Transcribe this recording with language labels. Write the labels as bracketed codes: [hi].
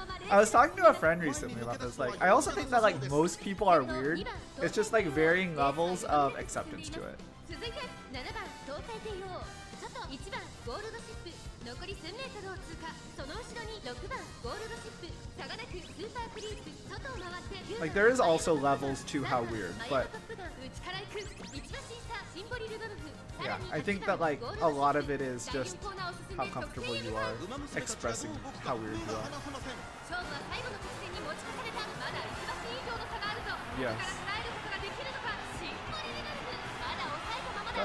[en] I was talking to a friend recently about this. Like, I also think that like most people are weird. It's just like varying levels of acceptance to it. [ja] 続いて7番東海帝王外1番ゴールドシップ残り1000メートルを通過。その後ろに6番ゴールドシップ差がなくスーパークリーク外を回って [en] Like, there is also levels to how weird, but [ja] 内から行く1番審査シンボリルドルフ [en] yeah, I think that like a lot of it is just how comfortable you are expressing how weird you are. [ja] 勝負は最後の直線に持ち越された。まだ1馬身以上の差があるぞ。 [en] Yes. [ja] ここから耐えることができるのか。シンボリルドルフまだ抑えたままだ。